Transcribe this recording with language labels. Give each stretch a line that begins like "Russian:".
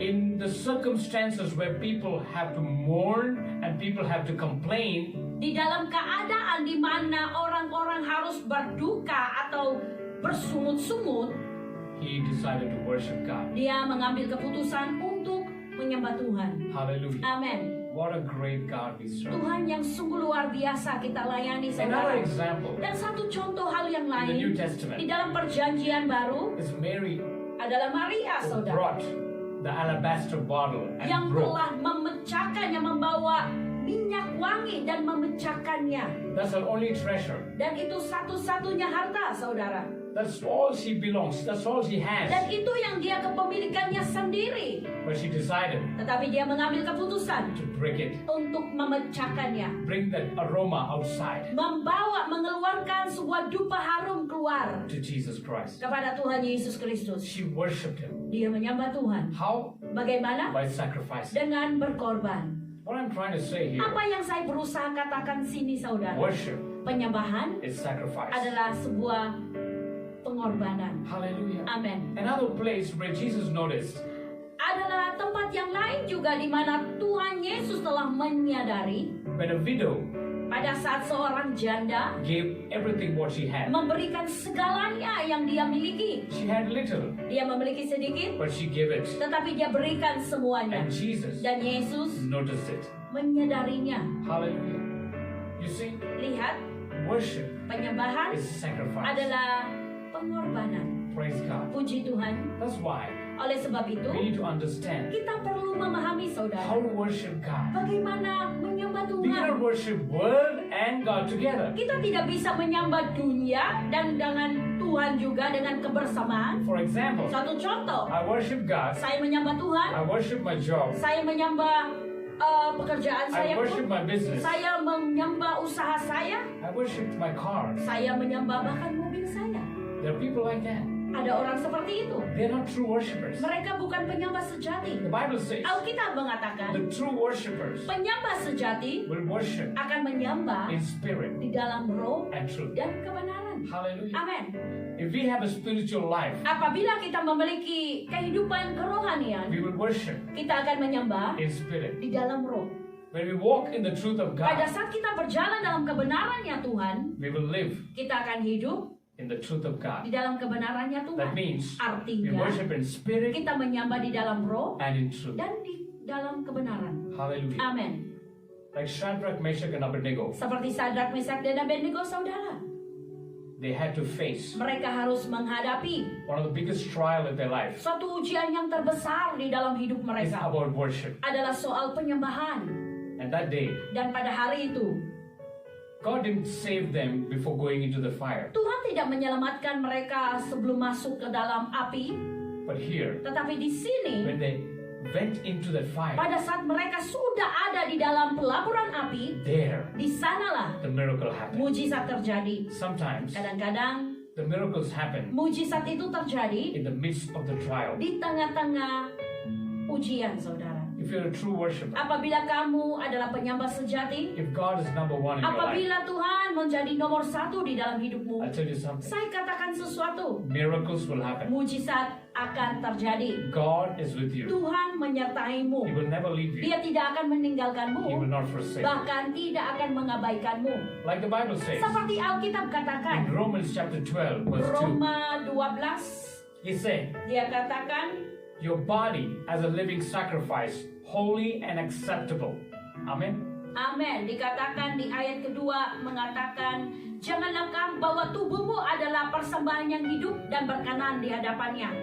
English: In the circumstances where people have to mourn and people have to complain,
Indonesian: Di dalam keadaan di mana orang-orang harus berduka atau bersungut-sungut,
English: he decided to worship God.
Indonesian: dia mengambil keputusan untuk menyembah Tuhan.
English: Hallelujah.
Indonesian: Amin.
English: What a great God we serve.
Indonesian: Tuhan yang sungguh luar biasa kita layani,
English: Another
Indonesian: saudara.
English: example
Indonesian: Dan satu contoh hal yang
English: in the New
Indonesian: lain
English: Testament
Indonesian: di dalam perjanjian baru
English: is Mary
Indonesian: adalah Maria,
English: who
Indonesian: saudara,
English: brought the alabaster bottle
Indonesian: yang
English: and broke.
Indonesian: telah memecahkannya, membawa minyak wangi dan memecahkannya.
English: That's her only treasure.
Indonesian: Dan itu satu-satunya harta, saudara.
English: That's all she belongs. That's all she has.
Indonesian: Dan itu yang dia kepemilikannya sendiri.
English: But she decided
Indonesian: Tetapi dia mengambil keputusan
English: to break it,
Indonesian: untuk memecahkannya.
English: bring that aroma outside
Indonesian: Mengeluarkan sebuah dupa harum keluar
English: to Jesus Christ.
Indonesian: kepada Tuhan Yesus Kristus.
English: She worshipped him.
Indonesian: Dia menyembah Tuhan.
English: How?
Indonesian: Bagaimana?
English: By sacrifice.
Indonesian: Dengan berkorban.
English: What I'm trying to say here,
Indonesian: Apa yang saya berusaha katakan sini, saudara?
English: worship
Indonesian: Penyembahan
English: is sacrifice.
Indonesian: adalah sebuah pengorbanan.
English: Hallelujah.
Indonesian: Amin.
English: Another place where Jesus noticed
Indonesian: Adalah tempat yang lain juga di mana Tuhan Yesus telah menyadari
English: when a widow
Indonesian: pada saat seorang janda
English: gave everything what she had.
Indonesian: memberikan segalanya yang dia miliki.
English: She had little,
Indonesian: Dia memiliki sedikit,
English: but she gave it.
Indonesian: tetapi dia berikan semuanya.
English: And Jesus
Indonesian: Dan Yesus
English: noticed it.
Indonesian: menyadarinya.
English: Hallelujah. You see,
Indonesian: Lihat,
English: worship
Indonesian: penyembahan
English: is sacrifice.
Indonesian: adalah pengorbanan.
English: Praise God.
Indonesian: Puji Tuhan.
English: That's why
Indonesian: Oleh sebab itu,
English: we need to understand
Indonesian: kita perlu memahami,
English: how
Indonesian: saudara,
English: to worship God.
Indonesian: bagaimana menyembah
English: We cannot worship world and God together.
Indonesian: Kita tidak bisa menyembah dunia dan dengan Tuhan juga dengan kebersamaan.
English: For example,
Indonesian: Satu contoh,
English: I worship God.
Indonesian: saya menyembah Tuhan,
English: I worship my job.
Indonesian: saya menyembah pekerjaan
English: I
Indonesian: saya
English: worship
Indonesian: pun,
English: my business.
Indonesian: saya menyembah usaha saya,
English: I worship my car.
Indonesian: saya menyembah bahkan mobil saya.
English: There are people like that.
Indonesian: Ada orang seperti itu.
English: They're not true worshipers.
Indonesian: Mereka bukan penyembah sejati.
English: The Bible says
Indonesian: Alkitab mengatakan,
English: the true worshipers
Indonesian: penyembah sejati
English: will worship
Indonesian: akan menyembah
English: in spirit
Indonesian: di dalam roh
English: and truth.
Indonesian: dan kebenaran.
English: Hallelujah.
Indonesian: Amin.
English: If we have a spiritual life,
Indonesian: Apabila kita memiliki kehidupan kerohanian,
English: we will worship
Indonesian: kita akan menyembah
English: in spirit.
Indonesian: di dalam roh.
English: When we walk in the truth of
Indonesian: Pada
English: God,
Indonesian: saat kita berjalan dalam kebenarannya Tuhan,
English: we will live
Indonesian: kita akan hidup
English: in the truth of God.
Indonesian: di dalam kebenarannya
English: That
Indonesian: Tuhan.
English: means we
Indonesian: Artinya,
English: worship in spirit
Indonesian: kita menyembah di dalam roh
English: and in truth.
Indonesian: dan di dalam kebenaran.
English: Hallelujah.
Indonesian: Amin.
English: Like Shadrach, Meshach, and Abednego,
Indonesian: Seperti Sadrak, Mesak, dan Abednego, saudara.
English: they had to face
Indonesian: Mereka harus menghadapi
English: one of the biggest trial of their life.
Indonesian: suatu ujian yang terbesar di dalam hidup
English: It's
Indonesian: mereka.
English: about worship.
Indonesian: Adalah soal penyembahan.
English: And that day,
Indonesian: Dan pada hari itu,
English: God didn't save them before going into the fire.
Indonesian: Tuhan tidak menyelamatkan mereka sebelum masuk ke dalam api.
English: But here,
Indonesian: Tetapi di sini,
English: when they went into that fire,
Indonesian: pada saat mereka sudah ada di dalam pelaburan api,
English: there
Indonesian: di sanalah
English: the miracle happened.
Indonesian: mujizat terjadi.
English: Sometimes
Indonesian: Kadang-kadang
English: the miracles happen
Indonesian: mujizat itu terjadi
English: in the midst of the trial.
Indonesian: di tengah-tengah ujian, saudara.
English: If you're a true worshiper,
Indonesian: Apabila kamu adalah penyembah sejati,
English: if God is number one in your life,
Indonesian: apabila Tuhan menjadi nomor satu di dalam hidupmu,
English: I'll tell you something.
Indonesian: saya katakan sesuatu,
English: Miracles will happen.
Indonesian: mujizat akan terjadi.
English: God is with you.
Indonesian: Tuhan menyertaimu.
English: He will never leave you.
Indonesian: Dia tidak akan
English: He will
Indonesian: meninggalkanmu,
English: not forsake you.
Indonesian: bahkan tidak akan mengabaikanmu.
English: Like the Bible says
Indonesian: Seperti Alkitab
English: in
Indonesian: katakan,
English: Romans chapter 12, verse 2,
Indonesian: Roma 12,
English: he said,
Indonesian: dia katakan,
English: your body as a living sacrifice, holy and acceptable. Amen.
Indonesian: amin. Dikatakan di ayat kedua mengatakan, janganlah kamu bahwa tubuhmu adalah persembahan yang hidup dan berkenan di hadapannya.